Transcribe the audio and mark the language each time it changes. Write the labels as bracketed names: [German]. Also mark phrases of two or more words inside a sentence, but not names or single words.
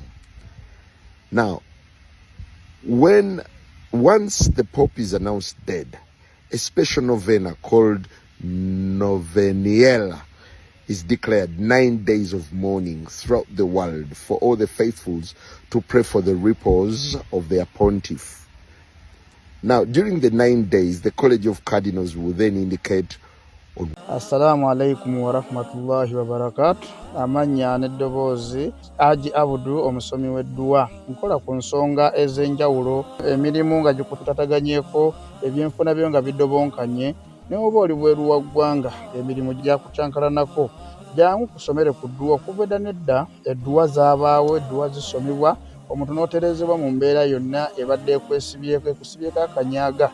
[English] Now, once the Pope is announced dead, a special novena called Noveniela is declared, 9 days of mourning throughout the world for all the faithfuls to pray for the repose of their pontiff. Now, during the 9 days, the College of Cardinals will then indicate. [Arabic] السلام عليكم ورحمة الله وبركاته. [Ganda] Amanya n'eddoboozi Aji Abudu omusomi w'edduwa. Nkola ku nsonga ez'enjawulo, emirimu nga gikutataganyeko, ebyenfuna byo nga bidobonkanye, ne oba oli bweru wa ggwanga emirimu gyakucankalanako. Jangu kusomere ku dduwa. Okuva edda n'edda edduwa zaabaawo, edduwa zisomebwa, omuntu n'oterezebwa mu mbeera yonna ebadde ekusibyeko akanyaaga.